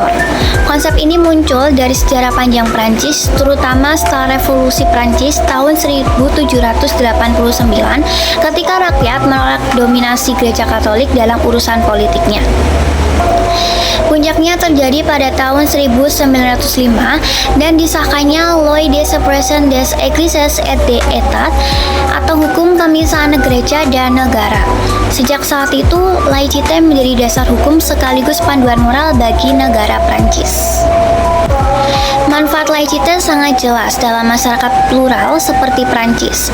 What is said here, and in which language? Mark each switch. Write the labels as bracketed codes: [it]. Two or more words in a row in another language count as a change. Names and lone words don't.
[id] Konsep ini muncul dari sejarah panjang Prancis, terutama setelah revolusi Prancis tahun 1789 ketika rakyat menolak dominasi gereja Katolik dalam urusan politiknya. Puncaknya terjadi pada tahun 1905 dan disahkannya Loi de Séparation des Églises et de l'État atau hukum pemisahan gereja dan negara. Sejak saat itu, laicite menjadi dasar hukum sekaligus panduan moral bagi negara Prancis. Manfaat laicite sangat jelas dalam masyarakat plural seperti Prancis.